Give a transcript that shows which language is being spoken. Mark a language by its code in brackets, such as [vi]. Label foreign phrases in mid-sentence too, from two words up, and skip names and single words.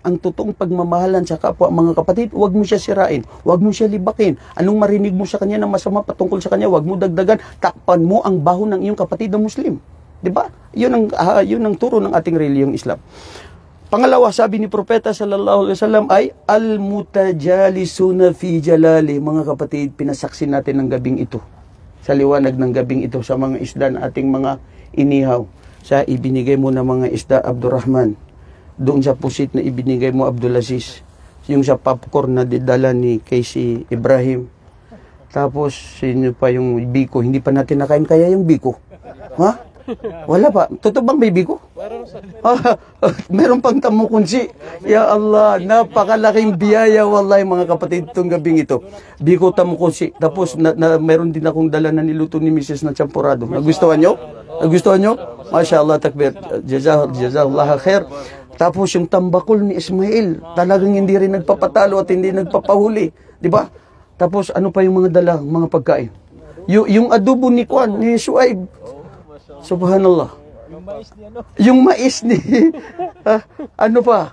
[tl] Ang totoong pagmamahalan sa kapwa, mga kapatid, huwag mo siya sirain, huwag mo siya libakin. Anong marinig mo sa kanya na masama patungkol sa kanya, huwag mo dagdagan, takpan mo ang baho ng iyong kapatid na Muslim. Di ba? Yun ang turo ng ating reliyong Islam. Pangalawa, sabi ni Propeta [ar] صلى الله عليه وسلم [tl] ay [ar] المتجالسون في جلالي. [tl] Mga kapatid, pinasaksi natin ng gabing ito. Sa liwanag ng gabing ito sa mga isda na ating mga inihaw. Sa ibinigay mo na mga isda, Abdurrahman. Doon sa pusit na ibinigay mo, Abdulaziz. Yung sa popcorn na didala ni Casey Ibrahim. Tapos, sino pa yung biko? Hindi pa natin nakain kaya yung biko. Ha? Wala pa. Totoo bang may biko? Meron pang tamukunsi. [ar] يا الله, [tl] napakalaking biyaya wallahi mga kapatid itong gabing ito. Biko tamukunsi. Tapos meron din akong dala na niluto ni Mrs. na champurado. Nagustuhan nyo? Nagustuhan nyo? [ar] ما شاء الله، تكبير. جزاك الله خير. [tl] Tapos yung tambakol ni Ismail, talagang hindi rin nagpapatalo at hindi nagpapahuli. Di ba? Tapos ano pa yung mga dala, mga pagkain? Yung adobo ni Kwan, ni Shuaib. Subhanallah. Yung mais ni ano? Yung mais ni... ano pa?